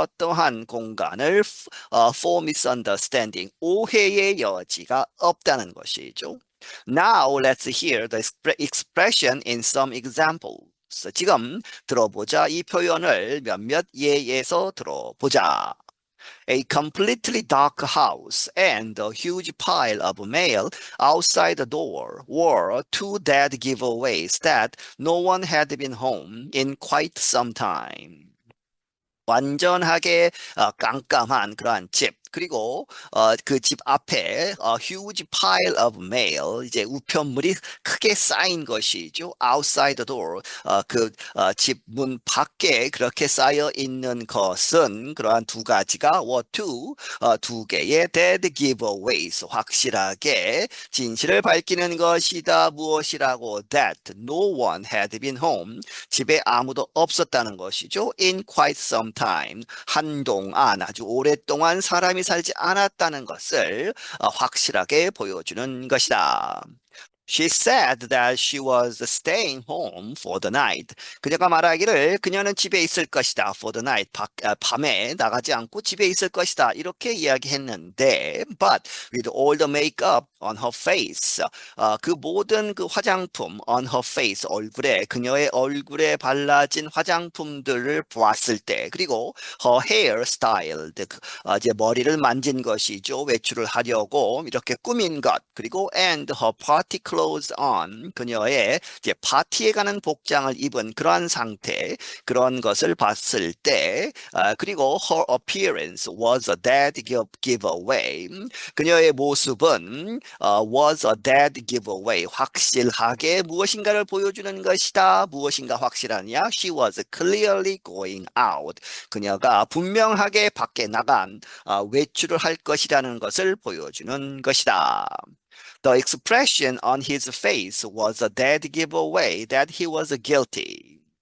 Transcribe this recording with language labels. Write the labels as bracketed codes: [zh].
[ko] 어떠한 공간을 [en] for misunderstanding. [ko] 오해의 여지가 없다는 것이죠. [en] Now let's hear the expression in some examples. [ko] 지금 들어보자. 이 표현을 몇몇 예에서 들어보자. [en] A completely dark house and a huge pile of mail outside the door were two dead giveaways that no one had been home in quite some time. [ko] 완전하게 깜깜한 그러한 집 그리고 그 집 앞에 [en] huge pile of mail [ko] 이제 우편물이 크게 쌓인 것이죠. [en] outside the door [ko] 그 집 문 밖에 그렇게 쌓여 있는 것은 그러한 두 가지가 [en] were [ko] 두 개의 [en] dead giveaways [ko] 확실하게 진실을 밝히는 것이다. 무엇이라고 [en] that no one had been home [ko] 집에 아무도 없었다는 것이죠. [en] in quite some time [ko] 한동안 아주 오랫동안 사람이 살지 않았다는 것을 확실하게 보여주는 것이다. [en] She said that she was staying home for the night. [ko] 그녀가 말하기를 그녀는 집에 있을 것이다. [en] For the night. [ko] 밤에 나가지 않고 집에 있을 것이다. 이렇게 이야기했는데 [en] but with all the makeup on her face. [ko] 그 모든 그 화장품 [en] on her face. [ko] 얼굴에 그녀의 얼굴에 발라진 화장품들을 보았을 때 그리고 [en] her hair styled. [ko] 이제 머리를 만진 것이죠. 외출을 하려고 이렇게 꾸민 것. 그리고 [en] and her party clothes on. [ko] 그녀의 이제 파티에 가는 복장을 입은 그러한 상태, 그런 것을 봤을 때, 그리고 [en] her appearance was a dead giveaway. [ko] 그녀의 모습은 [en] was a dead giveaway. [ko] 확실하게 무엇인가를 보여주는 것이다. 무엇인가 확실하냐? [en] She was clearly going out. [ko] 그녀가 분명하게 밖에 나간 외출을 할 것이라는 것을 보여주는 것이다. [en] The expression on his face was a dead giveaway that he was guilty.